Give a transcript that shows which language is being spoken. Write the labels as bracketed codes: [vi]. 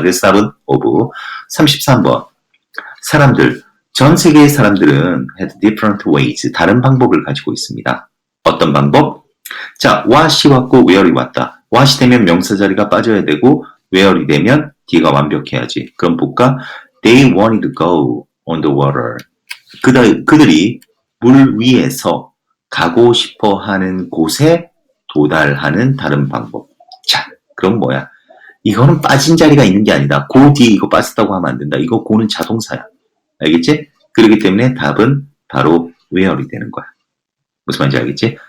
[ko] 그래서 답은 of. 33번. 사람들, 전 세계의 사람들은 [en] had different ways, [ko] 다른 방법을 가지고 있습니다. 어떤 방법? 자, what이 왔고 where이 왔다. what이 되면 명사 자리가 빠져야 되고 where이 되면 D가 완벽해야지. 그럼 볼까? [en] They wanted to go on the water. [ko] 그들이 물 위에서 가고 싶어 하는 곳에 도달하는 다른 방법. 자, 그럼 뭐야? 이거는 빠진 자리가 있는 게 아니다. 고 뒤에 이거 빠졌다고 하면 안 된다. 이거 고는 자동사야. 알겠지? 그렇기 때문에 답은 바로 where이 되는 거야. 무슨 말인지 알겠지?